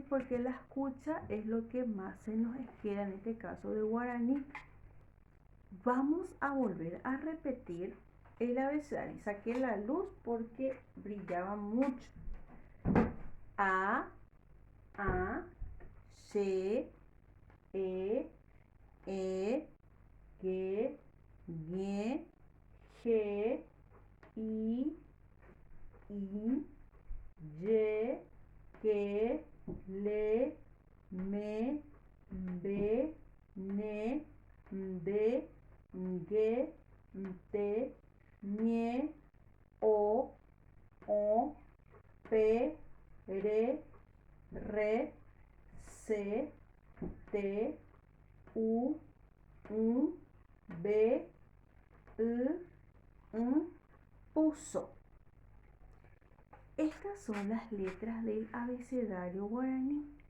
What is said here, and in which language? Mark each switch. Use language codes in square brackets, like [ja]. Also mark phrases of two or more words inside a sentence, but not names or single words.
[es] Porque la escucha es lo que más se nos queda en este caso de guaraní. Vamos a volver a repetir el abecedario. Saqué la luz porque brillaba mucho. [gn] A, she, e, ge, ñe, je, i, ye, que, le, me, be, ne, de, ngue, nte, ñe, o, pe, re, se, te, u, be, puso. [es] Estas son las letras del abecedario guaraní.